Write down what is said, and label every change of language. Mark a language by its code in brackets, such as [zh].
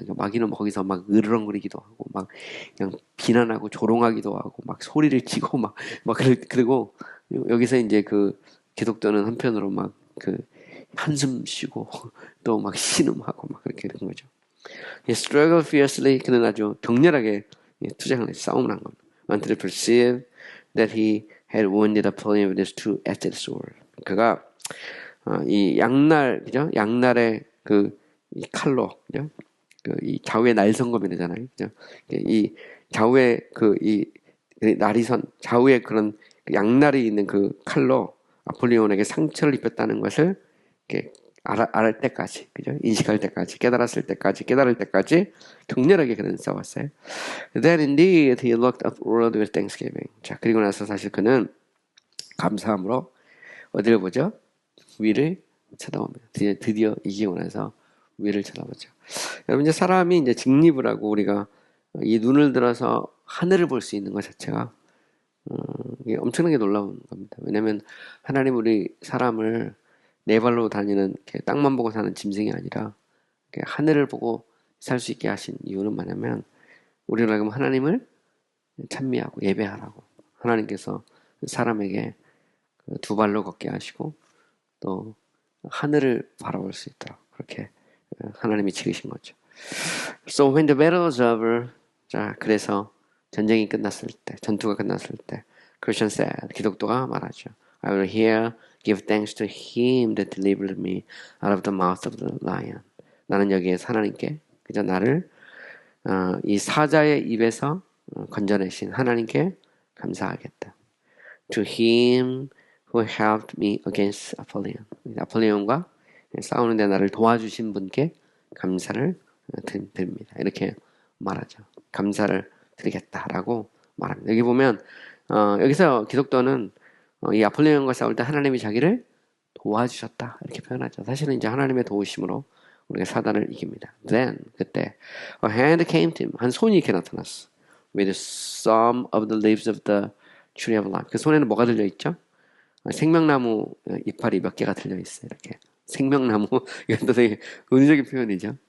[ko] 그러니까 마귀는 거기서 으르렁거리기도 하고 그냥 비난하고 조롱하기도 하고 소리를 치고 그리고 여기서 이제 그 기독교는 한편으로 한숨 쉬고 또 신음하고 그렇게 되는 거죠. [en] He struggled fiercely. [ko] 그는 아주 격렬하게 투쟁을 해서 싸움을 한 겁니다. [en] Until he perceived that he had wounded Apollyon with his two-edged sword. [ko] 그가 이 그죠? 양날의 이 칼로, 그죠? 이 좌우의 날성검이잖아요, 그죠? 이 좌우의 이 날이선 좌우의 그런 양날이 있는 그 칼로 아폴리온에게 상처를 입혔다는 것을 이렇게 알을 때까지, 그죠? 인식할 때까지, 깨달을 때까지 격렬하게 그는 싸웠어요. [en] Then indeed he looked upward with thanksgiving. [ko] 자, 그리고 나서 사실 그는 감사함으로 어디를 보죠? 위를 쳐다봅니다. 드디어 이기고 나서 위를 쳐다보죠. 여러분, 이제 사람이 이제 직립을 하고 우리가 이 눈을 들어서 하늘을 볼 수 있는 것 자체가 이게 엄청나게 놀라운 겁니다. 왜냐하면 하나님 우리 사람을 네 발로 다니는 이렇게 땅만 보고 사는 짐승이 아니라 하늘을 보고 살 수 있게 하신 이유는 뭐냐면 우리를 알고 하나님을 찬미하고 예배하라고 하나님께서 사람에게 두 발로 걷게 하시고 또 하늘을 바라볼 수 있도록 그렇게 하나님이 지으신 거죠. [en] So when the battle was over, [ko] 자 그래서 전쟁이 끝났을 때, 전투가 끝났을 때, [en] Christian said, [ko] 기독교가 말하죠. [en] I will here give thanks to him that delivered me out of the mouth of the lion. [ko] 나는 여기에서 하나님께 그저 나를 이 사자의 입에서 건져내신 하나님께 감사하겠다. [en] To him who helped me against Apollyon. [ko] 아폴리온과 싸우는데 나를 도와주신 분께 감사를 드립니다. 이렇게 말하죠. 감사를 드리겠다라고 말합니다. 여기 보면 여기서 기독교는 이 아폴리온과 싸울 때 하나님이 자기를 도와주셨다 이렇게 표현하죠. 사실은 이제 하나님의 도우심으로 우리가 사단을 이깁니다. [en] Then [ko] 그때 [en] a hand came to him. [ko] 한 손이 이렇게 나타났어. [en] With some of the leaves of the tree of life. [ko] 그 손에는 뭐가 들려 있죠? 생명나무 이파리 몇 개가 들려 있어요. 이렇게 생명나무 이것도 되게 은유적인 표현이죠.